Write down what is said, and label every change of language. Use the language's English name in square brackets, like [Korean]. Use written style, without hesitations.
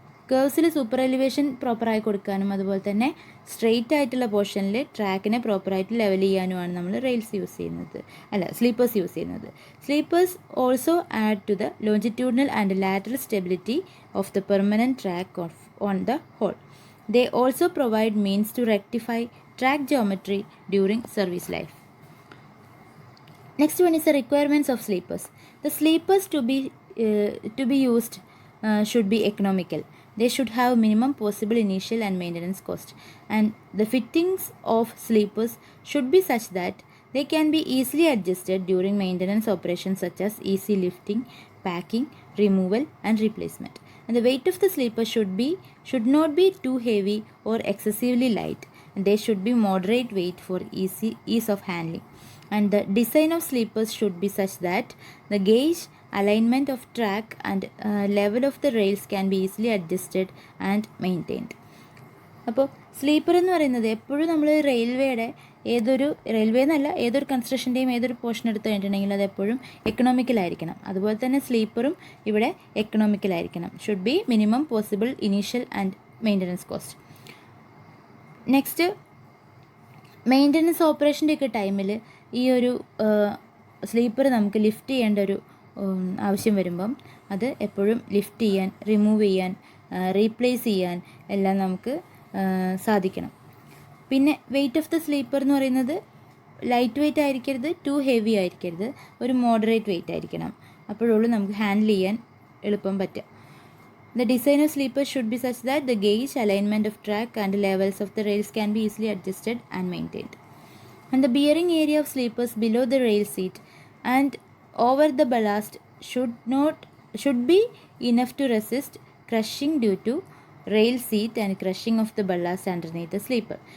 [Malayalam] കേർവ്സിൽ super elevation പ്രോപ്പറായി കൊടുക്കാനും അതുപോലെ തന്നെ സ്ട്രെയിറ്റ് ആയിട്ടുള്ള പോർഷനിൽ ട്രാക്കിനെ പ്രോപ്പറായിട്ട് ലെവൽ ചെയ്യാനുമാണ് നമ്മൾ റെയിൽസ് യൂസ് ചെയ്യുന്നത്, സ്ലീപ്പേഴ്സ് യൂസ് ചെയ്യുന്നത്. [English] Sleepers also add to the longitudinal and lateral stability of the permanent track on the whole. They also provide means to rectify track geometry during service life. Next one is the requirements of sleepers. The sleepers to be used should be economical. They should have minimum possible initial and maintenance cost, and the fittings of sleepers should be such that they can be easily adjusted during maintenance operations such as easy lifting, packing, removal and replacement. And the weight of the sleeper should not be too heavy or excessively light, and they should be moderate weight for ease of handling. And the design of sleepers should be such that the gauge, alignment of track and level of the rails can be easily adjusted and maintained. [Malayalam] അപ്പോൾ sleeper എന്ന് പറയുന്നത് എപ്പോഴും നമ്മൾ റെയിൽവേയുടെ ഏതൊരു railway എന്നല്ല, ഏതൊരു കൺസ്ട്രക്ഷൻ്റെയും ഏതൊരു പോർഷൻ എടുത്ത് കഴിഞ്ഞിട്ടുണ്ടെങ്കിൽ അത് എപ്പോഴും എക്കണോമിക്കലായിരിക്കണം. അതുപോലെ തന്നെ സ്ലീപ്പറും ഇവിടെ എക്കണോമിക്കലായിരിക്കണം. [English] Should be minimum possible initial and maintenance cost. [Malayalam] Next, maintenance ഓപ്പറേഷൻ്റെ ഒക്കെ ടൈമിൽ ഈ ഒരു സ്ലീപ്പർ നമുക്ക് ലിഫ്റ്റ് ചെയ്യേണ്ട ഒരു ആവശ്യം വരുമ്പം അത് എപ്പോഴും ലിഫ്റ്റ് ചെയ്യാൻ, റിമൂവ് ചെയ്യാൻ, റീപ്ലേസ് ചെയ്യാൻ എല്ലാം നമുക്ക് സാധിക്കണം. പിന്നെ വെയ്റ്റ് ഓഫ് ദ സ്ലീപ്പർ എന്ന് പറയുന്നത് ലൈറ്റ് വെയ്റ്റ് ആയിരിക്കരുത്, ടു ഹെവി ആയിരിക്കരുത്, ഒരു മോഡറേറ്റ് വെയ്റ്റ് ആയിരിക്കണം. അപ്പോഴുള്ളൂ നമുക്ക് ഹാൻഡിൽ ചെയ്യാൻ എളുപ്പം പറ്റുക. [English] The design of sleepers should be such that the gauge, alignment of track and levels of the rails can be easily adjusted and maintained. And the bearing area of sleepers below the rail seat and over the ballast should be enough to resist crushing due to rail seat and crushing of the ballast underneath the sleeper.